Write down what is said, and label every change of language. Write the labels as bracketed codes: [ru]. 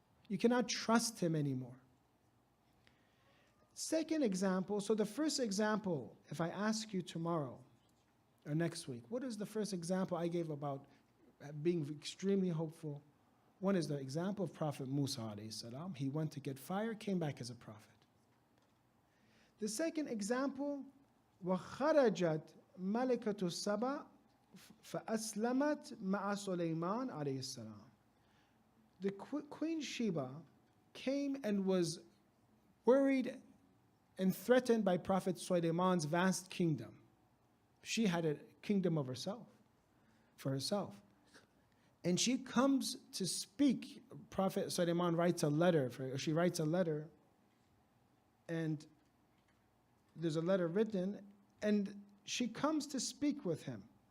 [en] You cannot trust him anymore. Second example, so the first example, if I ask you tomorrow or next week, what is the first example I gave about being extremely hopeful? One is the example of Prophet Musa alayhi salam. He went to get fire, came back as a prophet. The second example, [ar] وَخَرَجَتْ مَلِكَةُ السَّبَأِ فَأَسْلَمَتْ مَعَ سُلَيْمَانَ alayhi salam. [en] The Queen Sheba came and was worried and threatened by Prophet Sulaiman's vast kingdom. She had a kingdom of herself, for herself. And she comes to speak. Prophet Sulaiman writes a letter, she writes a letter, and there's a letter written, and she comes to speak with him.